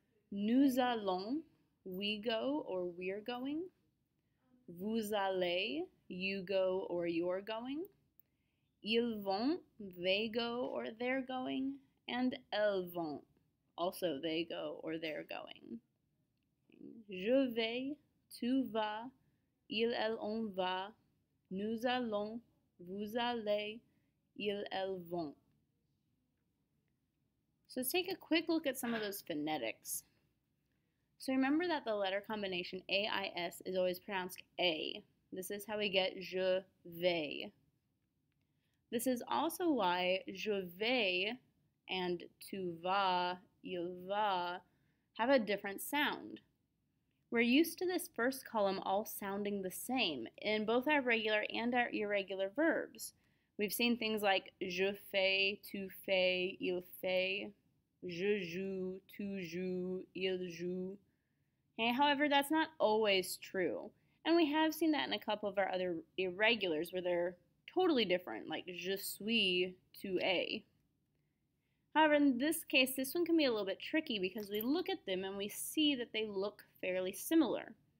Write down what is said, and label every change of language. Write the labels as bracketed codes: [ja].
[fr] Nous allons, [en] we go or we're going. [fr] Vous allez, [en] you go or you're going. [fr] Ils vont, [en] they go or they're going. And [fr] elles vont, [en] also they go or they're going. [fr] Je vais, tu vas, il, elle, on va. Nous allons, vous allez, ils, elles vont. [en] So let's take a quick look at some of those phonetics. So remember that the letter combination AIS is always pronounced A. This is how we get [fr] je vais. [en] This is also why je vais and [fr] tu vas, il va [en] have a different sound. We're used to this first column all sounding the same in both our regular and our irregular verbs. We've seen things like [fr] je fais, tu fais, il fait, je joue, tu joues, il joue. [en] Okay, however, that's not always true. And we have seen that in a couple of our other irregulars where they're totally different, like [fr] je suis, tu es. [en] However, in this case, this one can be a little bit tricky because we look at them and we see that they look fairly similar.